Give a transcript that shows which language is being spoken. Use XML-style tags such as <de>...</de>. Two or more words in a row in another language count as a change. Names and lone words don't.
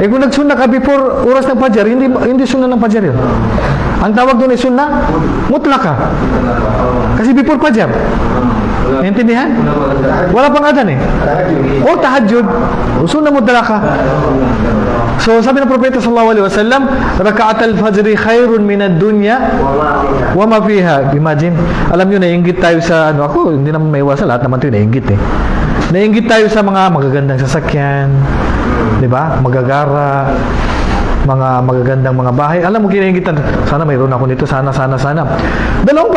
<tl>Kung nagsunna ka before oras ng pajar, hindi sunnah ng pajar yun. Ang tawag doon ay</tl> <ar>سنة مطلقة.</ar> <tl>Kasi before pajar. Naintindihan? Wala pang adan eh.</tl> <ar>O تهجد سنة مطلقة.</ar> <tl>So sabi ng propeta</tl> <ar>صلى الله عليه وسلم ركعتا الفجر خير من الدنيا وما فيها.</ar> <tl>Imagine, alam niyo naiinggit tayo sa ako hindi naman maiwasan, lahat naman 'to naiinggit eh. Naiinggit tayo sa mga magagandang sasakyan, 'di ba? Magagara, mga magagandang mga bahay. Alam mo kinainggitan, sana mayroon ako nito, sana. 2 pajar lang.</tl>